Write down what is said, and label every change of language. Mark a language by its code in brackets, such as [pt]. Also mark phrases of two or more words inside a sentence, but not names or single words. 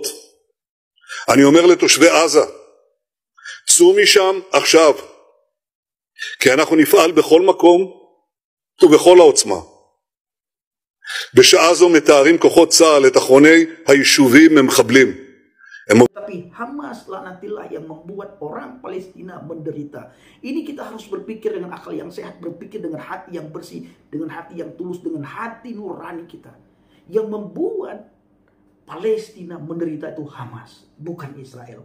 [he] אני אומר לתושבי עזה, צאו משם עכשיו, כי אנחנו נפעל בכל מקום ובכל העוצמה. בשעה זו מתארים כוחות צה"ל את אחרוני היישובים ממחבלים. [id] Tapi Hamas laknatillah yang membuat orang Palestina menderita. Ini kita harus berpikir dengan akal yang sehat, berpikir dengan hati yang bersih, dengan hati yang tulus, dengan hati nurani kita. Yang membuat Palestina menderita itu Hamas, bukan Israel.